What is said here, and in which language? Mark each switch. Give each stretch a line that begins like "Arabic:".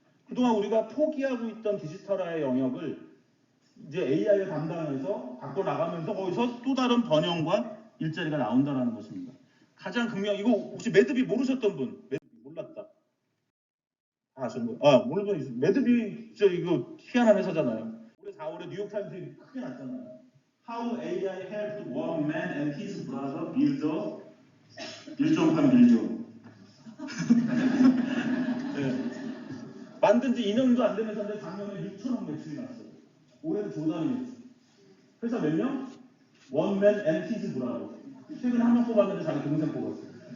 Korean: 그동안 우리가 포기하고 있던 디지털화의 영역을 이제 AI가 담당해서 바꿔나가면서 거기서 또 다른 번영과 일자리가 나온다는 것입니다. 가장 이거 혹시 매듭이 모르셨던 분? 매듭이 몰랐다. 아시는 분? 모르는 분 매듭이 이거 희한한 회사잖아요. 올해 4월에 뉴욕타임스에 크게 났잖아요.
English: How AI helped one man and his brother build a 1.8 빌리언.
Korean: 네. 만든 지 2년도 안 되는 회사인데 작년에 6천억 매출이 났어요. 올해는 조단위 매출. 회사 몇 명?
English: 원맨 앤 히즈 브라더.
Korean: 최근에 한 명 뽑았는데 자기 동생 뽑았어요.